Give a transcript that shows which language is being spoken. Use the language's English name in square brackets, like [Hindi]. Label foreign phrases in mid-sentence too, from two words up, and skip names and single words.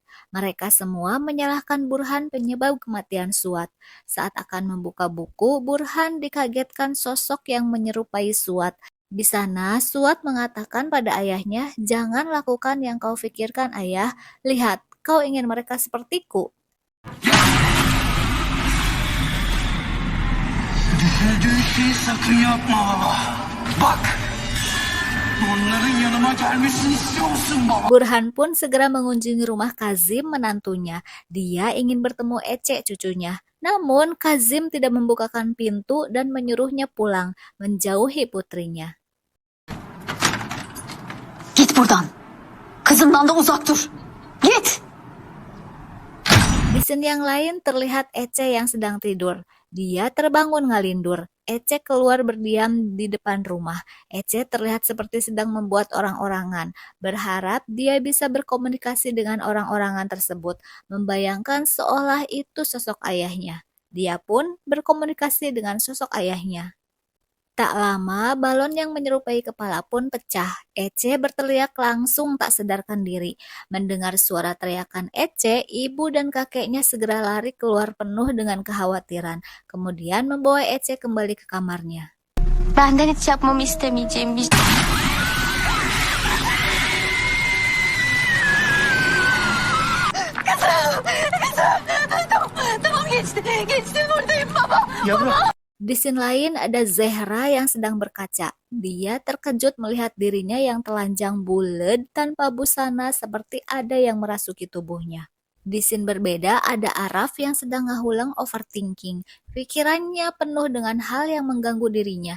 [Indonesian] Mereka semua menyalahkan Burhan penyebab kematian Suat. Saat akan membuka buku, Burhan dikagetkan sosok yang menyerupai Suat. Di sana, Suat mengatakan pada ayahnya, "Jangan lakukan yang kau pikirkan, ayah. Lihat, kau ingin mereka sepertiku." [Turkish] Düşündüğün sakın yapma baba. Bak. Onların yanıma gelmesini istiyor musun baba? [Indonesian] Burhan pun segera mengunjungi rumah Kazim, menantunya. Dia ingin bertemu Ece, cucunya. Namun Kazim tidak membukakan pintu dan menyuruhnya pulang, menjauhi putrinya. [Turkish] Git buradan. Kızımdan da uzak dur. Git. [Indonesian] Di scene yang lain terlihat Ece yang sedang tidur. Dia terbangun ngalindur. Ece keluar berdiam di depan rumah. Ece terlihat seperti sedang membuat orang-orangan. Berharap dia bisa berkomunikasi dengan orang-orangan tersebut. Membayangkan seolah itu sosok ayahnya. Dia pun berkomunikasi dengan sosok ayahnya. Tak lama, balon yang menyerupai kepala pun pecah. Ece berteriak langsung tak sadarkan diri. Mendengar suara teriakan Ece, ibu dan kakeknya segera lari keluar penuh dengan kekhawatiran. Kemudian membawa Ece kembali ke kamarnya. [Turkish] Benden hiç yapmamı istemeyeceğim bir Tamam geçti. Geçti buradayım baba. [Indonesian] Di scene lain ada Zehra yang sedang berkaca. Dia terkejut melihat dirinya yang telanjang bulat tanpa busana seperti ada yang merasuki tubuhnya. Di scene berbeda ada Araf yang sedang ngahulang overthinking. Pikirannya penuh dengan hal yang mengganggu dirinya.